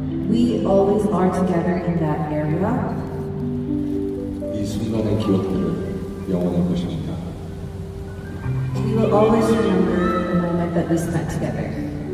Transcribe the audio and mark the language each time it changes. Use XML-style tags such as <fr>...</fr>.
<en>We always are together in that area.</en> <ko>이 순간의 기억들을 영원할 것입니다.</ko> <en>We will always remember the moment that we spent together.</en>